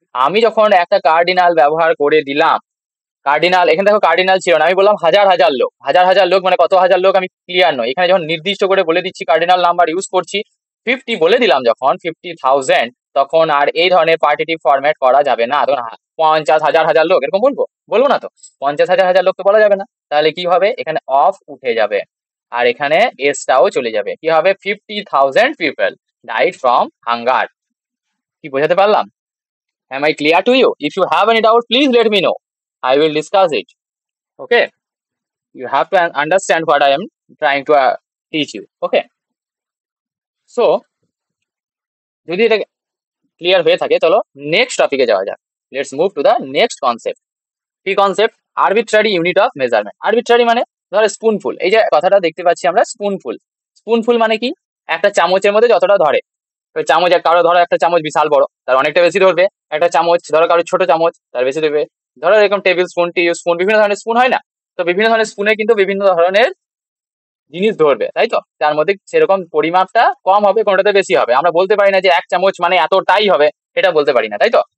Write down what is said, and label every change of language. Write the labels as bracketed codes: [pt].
[bn] আমি যখন একটা কার্ডিনাল ব্যবহার করে দিলাম, কার্ডিনাল এখানে দেখো কার্ডিনাল ছিল না, আমি বললাম হাজার হাজার লোক, হাজার হাজার লোক মানে কত হাজার লোক আমি ক্লিয়ার নয়, এখানে যখন নির্দিষ্ট করে বলে দিচ্ছি কার্ডিনাল নাম্বার ইউজ করছি, 50 বলে দিলাম যখন 50,000, তখন আর এই ধরনের পার্টিটিভ ফরম্যাট করা যাবে না, তখন 50 হাজার হাজার লোক এরকম বলবো, বলবো না তো, 50 হাজার হাজার লোক তো বলা যাবে না, তাহলে কি হবে, এখানে অফ উঠে যাবে, আর এখানে এসটাও চলে যাবে, কি হবে, [en] 50,000 people died from hunger. [bn] কি বোঝাতে পারলাম? [en] Am I clear to you? If you have any doubt, please let me know. I will discuss it. Okay? You have to understand what I am trying to teach you. Okay? [bn] So, যদি এটা clear হয়ে থাকে, চলো next টপিকে যাওয়া যাক। [en] Let's move to the next concept. [bn] কি concept? [en] Arbitrary unit of measurement. [bn] Arbitrary মানে ধরো স্পুনফুল, এই যে কথাটা দেখতে পাচ্ছি আমরা, স্পুনফুল। স্পুনফুল মানে কি, একটা চামচের মধ্যে যতটা ধরে, চামচ, কারো ধরো একটা চামচ বিশাল বড়, তার অনেকটা বেশি ধরবে, একটা চামচ ধরো কারো ছোট চামচ, তার বেশি ধরবে, ধরো এরকম টেবিল স্পুন, টি স্পুন, বিভিন্ন ধরনের স্পুন হয় না, তো বিভিন্ন ধরনের স্পুনে কিন্তু বিভিন্ন ধরনের জিনিস ধরবে, তাই তো, তার মধ্যে সেরকম পরিমাপটা কম হবে, কোনটাতে বেশি হবে, আমরা বলতে পারি না যে এক চামচ মানে এতটাই হবে, এটা বলতে পারি না, তাই তো।